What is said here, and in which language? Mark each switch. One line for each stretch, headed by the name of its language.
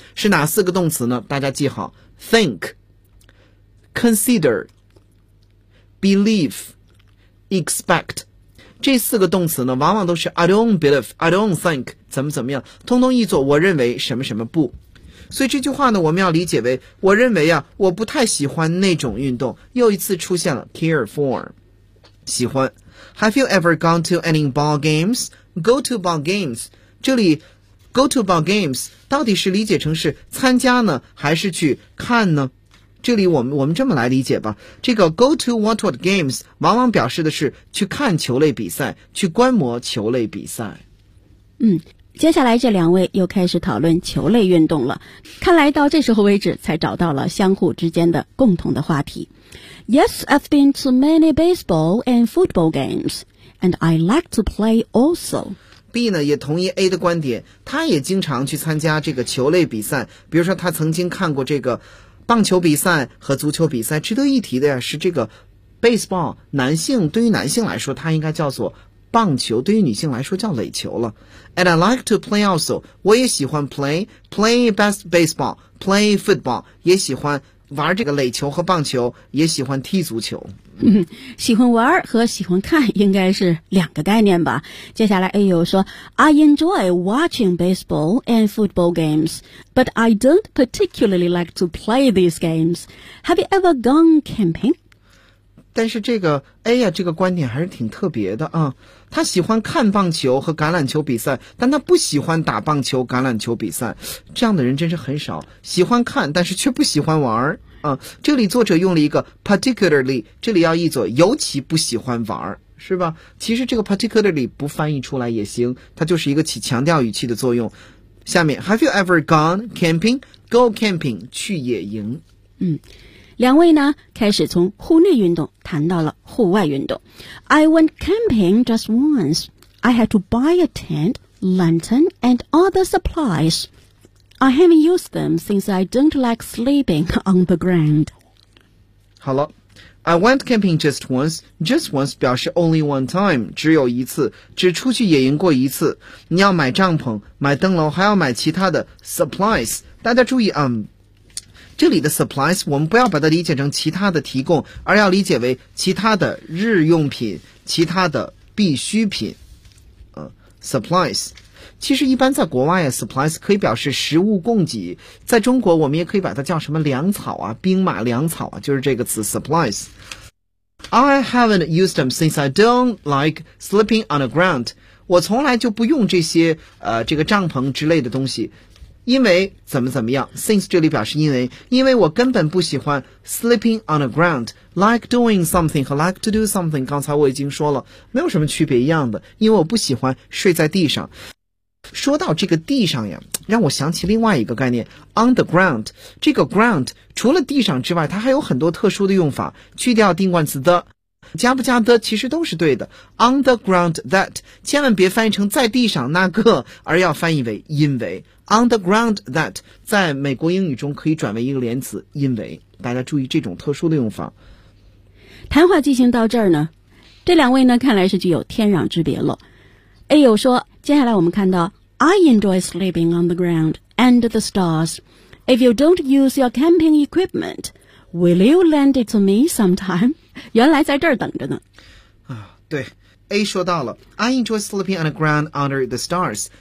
Chinese: 是哪四个动词呢？大家记好，
English: think, consider, believe, expect。
Chinese: 这四个动词呢往往都是
English: I don't believe, I don't think,
Chinese: 怎么怎么样，通通译作我认为什么什么不。所以这句话呢我们要理解为我认为啊我不太喜欢那种运动，又一次出现了 care for, 喜欢。
English: Have you ever gone to any ball games? Go to ball games,
Chinese: 这里
English: go to ball games
Chinese: 到底是理解成是参加呢还是去看呢？这里我们这么来理解吧，这个
English: go to watch what games
Chinese: 往往表示的是去看球类比赛，去观摩球类比赛。嗯，接下来这两位又开始讨论球类运动了，看来到这时候为止才找到了相互之间的共同的话题。
English: Yes, I've been to many baseball and football games, and I like to play also.
Chinese: B 呢也同意 A 的观点，他也经常去参加这个球类比赛，比如说他曾经看过这个棒球比赛和足球比赛。值得一提的呀是这个 baseball, 男性对于男性来说他应该叫做棒球，对于女性来说叫垒球了。
English: And I like to play also,
Chinese: 我也喜欢
English: play best baseball, play football,
Chinese: 也喜欢玩这个垒球和棒球，也喜欢踢足球。喜欢玩和喜欢看应该是两个概念吧。接下来 A 又说
English: I enjoy watching baseball and football games, but I don't particularly like to play these games. Have you ever gone camping?
Chinese: 但是这个 A 呀、这个观点还是挺特别的啊。他喜欢看棒球和橄榄球比赛，但他不喜欢打棒球橄榄球比赛，这样的人真是很少，喜欢看但是却不喜欢玩。这里作者用了一个 particularly, 这里要译作尤其不喜欢玩，是吧？其实这个 particularly 不翻译出来也行，它就是一个起强调语气的作用。下面
English: Have you ever gone camping? Go camping,
Chinese: 去野营。两位呢开始从户内运动谈到了户外运动。
English: I went camping just once. I had to buy a tent, lantern and other supplies. I haven't used them since I don't like sleeping on the ground.
Chinese: 好了，
English: I went camping just once. Just once
Chinese: 表示
English: only one time,
Chinese: 只有一次，只出去野营过一次。你要买帐篷，买灯笼，还要买其他的 supplies。大家注意啊，这里的 supplies 我们不要把它理解成其他的提供，而要理解为其他的日用品，其他的必需品。 Supplies其实一般在国外啊 supplies 可以表示食物供给，在中国我们也可以把它叫什么粮草啊，兵马粮草啊，就是这个词 supplies。
English: I haven't used them since I don't like sleeping on the ground.
Chinese: 我从来就不用这些这个帐篷之类的东西，因为怎么怎么样。 since 这里表示因为我根本不喜欢
English: sleeping on the ground。 like doing something
Chinese: 和
English: like to do something
Chinese: 刚才我已经说了没有什么区别一样的，因为我不喜欢睡在地上。说到这个地上呀，让我想起另外一个概念 on the ground。这个 ground 除了地上之外它还有很多特殊的用法，去掉定冠词的，加不加的其实都是对的。 on the ground that 千万别翻译成在地上那个，而要翻译为因为。 on the ground that 在美国英语中可以转为一个连词，因为，大家注意这种特殊的用法。谈话进行到这儿呢，这两位呢看来是具有天壤之别了。
English: A
Chinese: 有说，接下来我们看到
English: I enjoy sleeping on the ground under the stars. If you don't use your camping equipment, will you lend it to me sometime?
Chinese: 原来在这儿等着呢。对，
English: A
Chinese: 说到了
English: I enjoy sleeping on the ground under the stars.